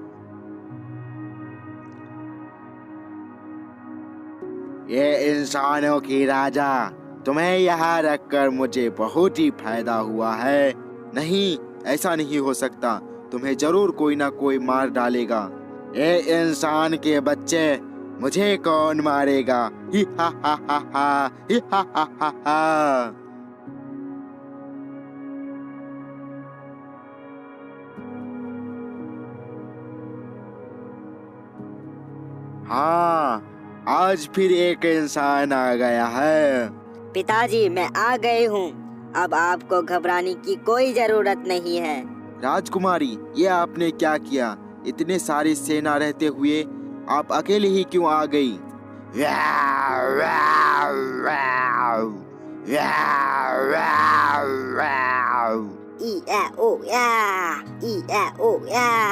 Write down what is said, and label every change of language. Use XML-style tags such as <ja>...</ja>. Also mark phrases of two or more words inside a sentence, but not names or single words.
<hi>ये इंसानों की राजा, तुम्हें यहाँ रखकर मुझे बहुत ही फायदा हुआ है। नहीं, ऐसा नहीं हो सकता। तुम्हें जरूर कोई ना कोई मार डालेगा। ये इंसान के बच्चे, मुझे कौन मारेगा? ही हा हा हा हा। ही हा हा हा हा। हाँ, आज फिर एक इंसान आ गया है। पिताजी, मैं आ गई हूँ। अब आपको घबराने की कोई जरूरत नहीं है। राजकुमारी, ये आपने क्या किया? इतने सारी सेना रहते हुए आप अकेले ही क्यों आ गई? ई ए ओ या, ई ए ओ या।</hi>